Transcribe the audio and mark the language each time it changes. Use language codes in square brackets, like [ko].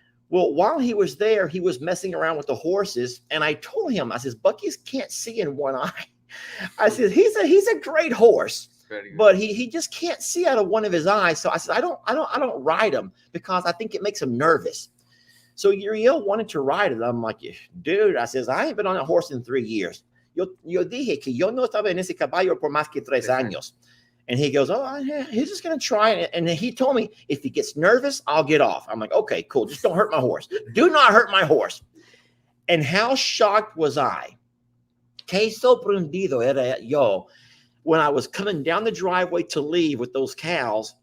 [en] Well, while he was there, he was messing around with the horses. And I told him, I says, Bucky's can't see in one eye. I said, he's a great horse, but he just can't see out of one of his eyes. So I said, I don't ride him because I think it makes him nervous. So Uriel wanted to ride it. I'm like, dude, I says, I ain't been on a horse in 3 years. [es] Yo dije que yo no estaba en ese caballo por más que 3 años. [en] And he goes, oh, yeah, he's just going to try it. And he told me, if he gets nervous, I'll get off. I'm like, okay, cool. Just don't hurt my horse. Do not hurt my horse. And how shocked was I? [es] Que sorprendido era yo [en] when I was coming down the driveway to leave with those cows.